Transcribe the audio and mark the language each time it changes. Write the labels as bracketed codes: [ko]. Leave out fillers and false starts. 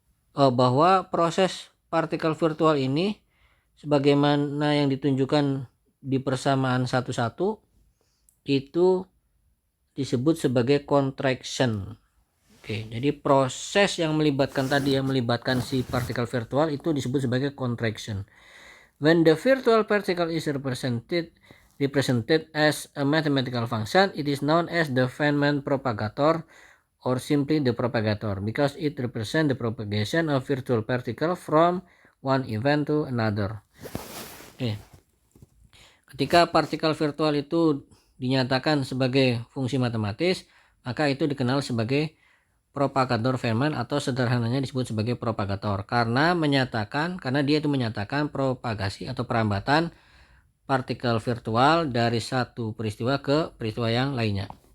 [id] bahwa proses partikel virtual ini sebagaimana yang ditunjukkan di persamaan 1,1 itu disebut sebagai contraction. Oke, jadi proses yang melibatkan tadi, yang melibatkan si partikel virtual itu disebut sebagai contraction. [en] When the virtual particle is represented as a mathematical function, it is known as the Feynman propagator or simply the propagator because it represents the propagation of virtual particle from one event to another. Oke. [id] Ketika partikel virtual itu dinyatakan sebagai fungsi matematis, maka itu dikenal sebagai propagator Feynman atau sederhananya disebut sebagai propagator karena dia itu menyatakan propagasi atau perambatan partikel virtual dari satu peristiwa ke peristiwa yang lainnya.